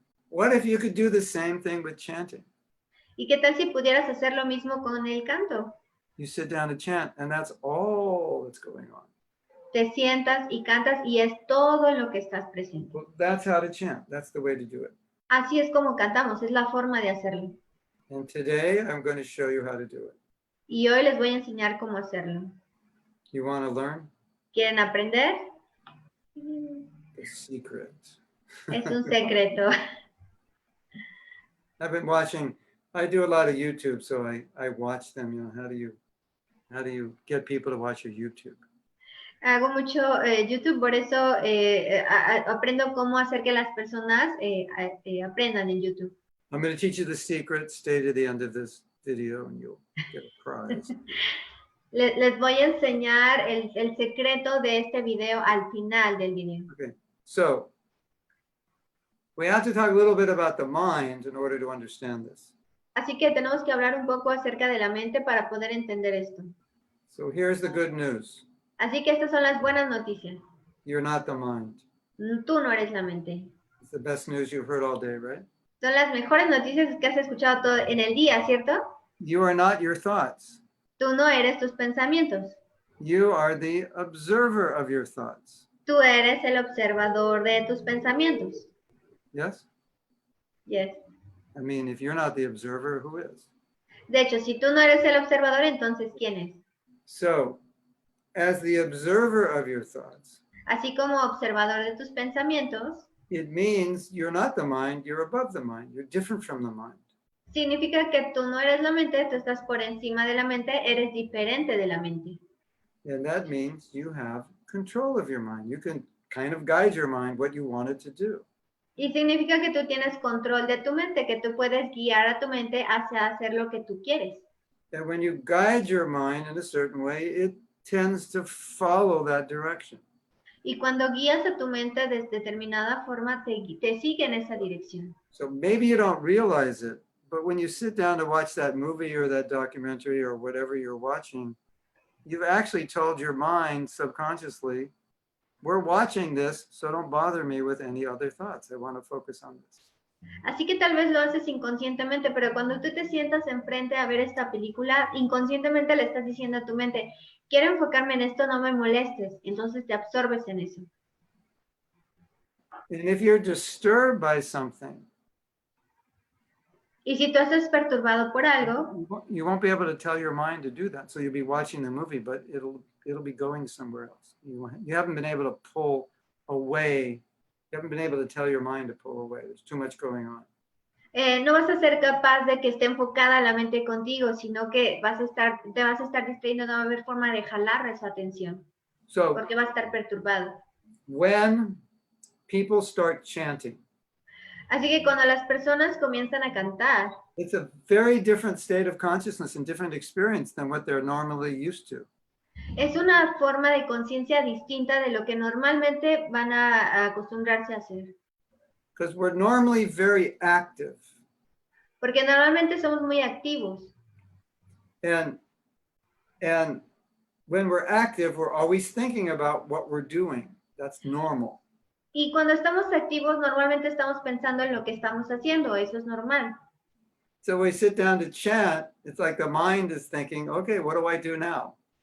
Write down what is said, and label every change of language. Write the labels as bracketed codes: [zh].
[en] What if you could do the same thing with chanting? [es] ¿Y qué tal si pudieras hacer lo mismo con el canto? [en] You sit down to chant, and that's all that's going on. [es] Te sientas y cantas y es todo lo que estás presente. [en] Well, that's how to chant. That's the way to do it. [es] Así es como cantamos, es la forma de hacerlo. [en] And today, I'm going to show you how to do it. [es] Y hoy les voy a enseñar cómo hacerlo. [en] You want to learn? [es] ¿Quieren aprender? [en] The secret. [es] Es un secreto. [en] I've been watching, I do a lot of YouTube, so I watch them, how do you get people to watch your YouTube? [es] Hago mucho YouTube, por eso aprendo cómo hacer que las personas aprendan en YouTube. [en] I'm going to teach you the secret. Stay to the end of this video and you'll get a prize. [es] Les voy a enseñar el secreto de este video al final del video. [en] Okay, so we have to talk a little bit about the mind in order to understand this. [es] Así que tenemos que hablar un poco acerca de la mente para poder entender esto. [en] So here's the good news. [es] Así que estas son las buenas noticias. [en] You're not the mind. [es] Tú no eres la mente. [en] It's the best news you've heard all day, right? [es] Son las mejores noticias que has escuchado todo en el día, ¿cierto? [en] You are not your thoughts. [es] Tú no eres tus pensamientos. [en] You are the observer of your thoughts. [es] Tú eres el observador de tus pensamientos. [en] Yes? Yes. I mean, if you're not the observer, who is? [es] De hecho, si tú no eres el observador, entonces ¿quién es? [en] So, as the observer of your thoughts, [es] así como observador de tus pensamientos, [en] it means you're not the mind, you're above the mind. You're different from the mind. [es] significa que tú no eres la mente, tú estás por encima de la mente, eres diferente de la mente. [en] And that means you have control of your mind. You can kind of guide your mind what you want it to do. [es] Y significa que tú tienes control de tu mente, que tú puedes guiar a tu mente hacia hacer lo que tú quieres. [en] And when you guide your mind in a certain way, it tends to follow that direction. [es] Y cuando guías a tu mente de determinada forma, te sigue en esa dirección. [en] So maybe you don't realize it, but when you sit down to watch that movie or that documentary or whatever you're watching, you've actually told your mind subconsciously, we're watching this, so don't bother me with any other thoughts. I want to focus on this. [es] Así que tal vez lo haces inconscientemente, pero cuando tú te sientas enfrente a ver esta película, inconscientemente le estás diciendo a tu mente, quiero enfocarme en esto, no me molestes. Entonces te absorbes en eso. [en] And if you're disturbed by something, [es] Y si tú estás perturbado por algo, [en] you won't be able to tell your mind to do that. So you'll be watching the movie, but it'll be going somewhere else. You haven't been able to pull away. You haven't been able to tell your mind to pull away. There's too much going on. [es] no vas a ser capaz de que esté enfocada la mente contigo, sino que te vas a estar distrayendo, no va a haber forma de jalar esa atención, [en] So [es] porque va a estar perturbado. [en] when people start chanting, [es] Así que cuando las personas comienzan a cantar, [en] it's a very different state of consciousness and different experience than what they're normally used to. [es] es una forma de conciencia distinta de lo que normalmente van a acostumbrarse a hacer. [en] Because we're normally very active. [es] Porque normalmente somos muy activos. [en] And when we're active, we're always thinking about what we're doing. That's normal. [es] Y cuando estamos activos, normalmente estamos pensando en lo que estamos haciendo. Eso es normal. [en] So we sit down to chant, it's like the mind is thinking, okay, what do I do now?